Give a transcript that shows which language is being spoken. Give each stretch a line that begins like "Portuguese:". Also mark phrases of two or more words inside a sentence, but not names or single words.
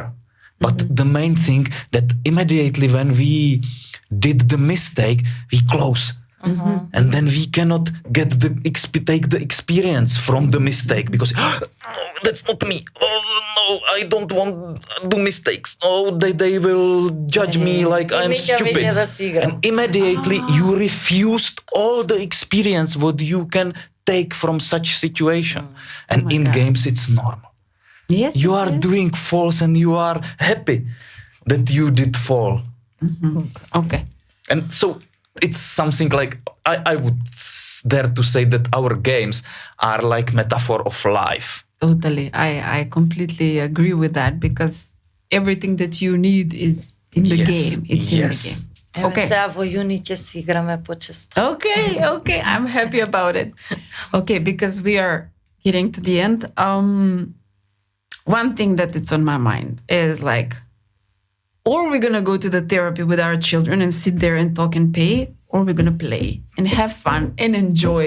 English: But the main thing that immediately when we did the mistake, we close. And then we cannot get take the experience from the mistake because no, that's not me. Oh, no, I don't want to do mistakes. No, they will judge me like I'm stupid.
Macedonian: Да си играм.
English: And immediately you refused all the experience what you can take from such situation. And my in God. games it's normal. Yes. You are yes. doing falls and you are happy that you did fall. Okay. And so it's something like, I would dare to say that our games are like metaphor of life. Totally. I completely agree with that because everything that you need is in the Yes, game. It's in yes. the game.
Macedonian: Еве
English: Okay.
Macedonian: сега во јуни ќе си играме почесто.
English: Okay. I'm happy about it. Okay, because we are getting to the end. One thing that is on my mind is like, or we're gonna go to the therapy with our children and sit there and talk and pay, or we're gonna play and have fun and enjoy.